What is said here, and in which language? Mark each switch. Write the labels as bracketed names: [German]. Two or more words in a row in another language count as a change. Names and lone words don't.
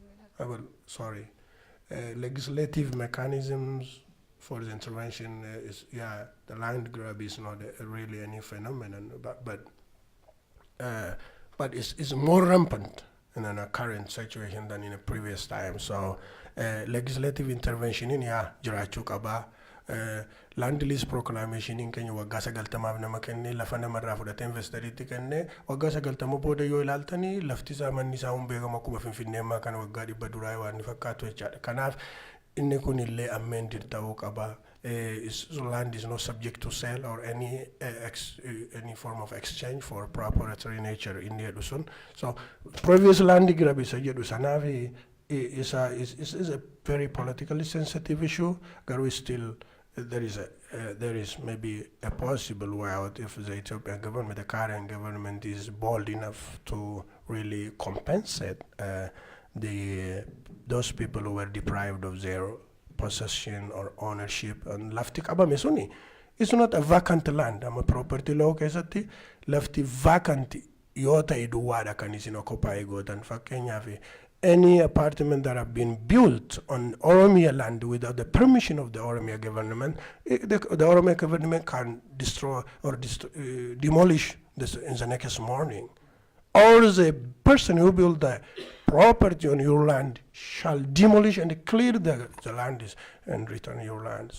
[English] Legislative mechanisms for the intervention is, the land grab is not really any phenomenon, but it's more rampant in a current situation than in a previous time. So legislative intervention [Oromo] in jiraachuu qaba. [English] Land lease proclamation [Oromo] in Kenya waggaa 90 nama kenne lafa namarraa fudhatee investariitti kenne waggaa 90 booda yoo ilaaltanii lafti isaa manni isaa beekama akkuma Finfinnee ammaa kana waggaa 100 duraa waan ni fakkaatu jechaadha. Kanaaf inni kun illee amended ta'uu qaba. [English] Land is not subject to sale or any form of exchange for proprietary nature [Oromo] in jedhu sun. [English] So previous land grab [Oromo] isa jedhu sanaaf [English] is a very politically sensitive issue. Garuu still there is maybe a possible way out if the Ethiopian government, the current government, is bold enough to really compensate those people who were deprived of their possession or ownership. [Oromo] And lafti qabame suni, [English] it's not a vacant land. I'm a property law [Oromo] keessatti lafti vacant yoo ta'e duwwaadha kan isin occupy gootan. [English] Fakkeenyaaf any apartment that have been built on Oromia land without the permission of the Oromia government, the Oromia government can destroy or demolish this in the next morning. Or the person who built the property on your land shall demolish and clear the land and return your land.